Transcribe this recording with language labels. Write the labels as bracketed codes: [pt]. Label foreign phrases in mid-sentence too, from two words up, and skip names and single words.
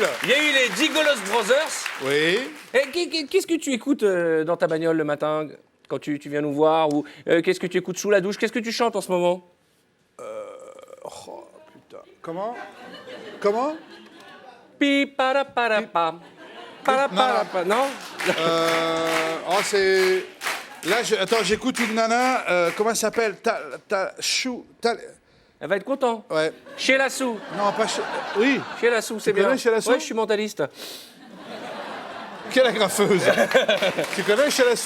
[fr] Il y a eu les Gigolos Brothers. Oui. Et qu'est-ce que tu écoutes dans ta bagnole le matin quand tu viens nous voir ou qu'est-ce que tu écoutes sous la douche? Qu'est-ce que tu chantes en ce moment? Oh, putain. Comment Pi para para pam. Para para pa. Non? Oh, c'est. Là, attends, j'écoute une nana. Comment elle s'appelle? Elle va être content. Ouais. Chez Lassou. Non, pas chez. Oui. Chez Lassou, c'est connais bien. Chez Lassou? Ouais, je suis mentaliste. Quelle agrafeuse. Tu connais Chalassou?